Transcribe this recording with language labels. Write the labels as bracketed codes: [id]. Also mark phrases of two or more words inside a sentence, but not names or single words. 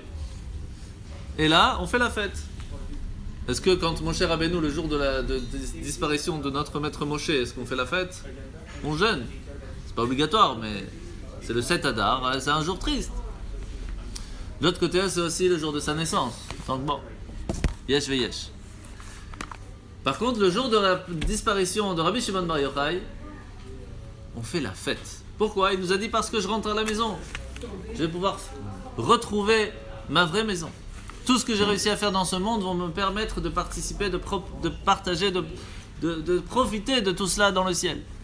[fr] Et là, on fait la fête. Est-ce que quand mon cher Rabbeinu, le jour de la disparition de notre maître Moshe, est-ce qu'on fait la fête? On jeûne. C'est pas obligatoire, mais c'est le 7 Adar, c'est un jour triste. De l'autre côté, c'est aussi le jour de sa naissance. Donc bon, [he] יש ויש. [fr] Par contre, le jour de la disparition de Rabbi Shimon Bar Yochai, on fait la fête. Pourquoi? Il nous a dit parce que je rentre à la maison. Je vais pouvoir retrouver ma vraie maison. Tout ce que j'ai réussi à faire dans ce monde vont me permettre de participer, de partager, de profiter de tout cela dans le ciel.